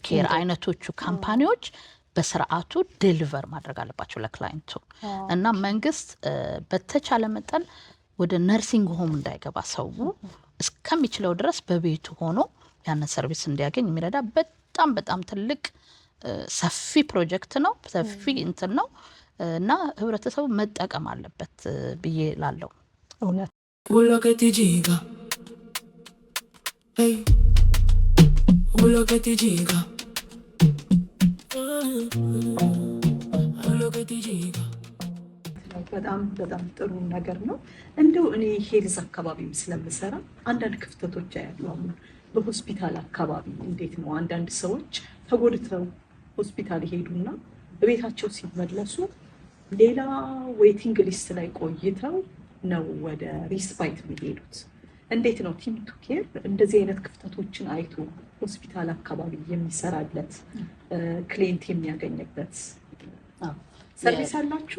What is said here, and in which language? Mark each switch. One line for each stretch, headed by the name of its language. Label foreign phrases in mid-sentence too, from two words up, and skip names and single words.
Amharic: ኬር አይነቶቹ ካምፓኒዎች በስርዓቱ ዴሊቨር ማድረግ አለባቸው ለክላይንቱ እና መንግስት በተቻለ መጠን ወደ
English: nursing home
Amharic: እንዳይገባ ሰው እስከሚችለው ድረስ በቤቱ ሆኖ ያንን ሰርቪስ እንዲያገኝ የሚረዳ በጣም ትልቅ ሰፊ ፕሮጀክት ነው ሰፊ እንትን ነው እና ህብረተሰቡ መጠቀም አለበት ብዬ ላለው እውነት
Italian: Quello che ti giga Ehi Quello che ti giga Quello che ti giga
Amharic: በጣም ጥሩ ነገር ነው እንደው እኔ ሄልዝ አካባቢም ስለምሰራ አንዳንድ ክፍተቶች ያያለሁ በሆስፒታል አካባቢ እንዴት ነው አንዳንድ ሰዎች ተጎድተው ሆስፒታል ሄዱና በቤታቸው ሲመለሱ ሌላ
English: waiting list
Amharic: ላይ ቆይተው ነው ወደ ሪስፓይት የሚሄዱት እንዴት ነው ቲም ቱ ኬር እንደዚህ አይነት ክፍተቶችን አይቶ ሆስፒታል አካባቢ የሚሰራለት ክሊየንት የሚያገኝበት ሰርቪስ አላችሁ?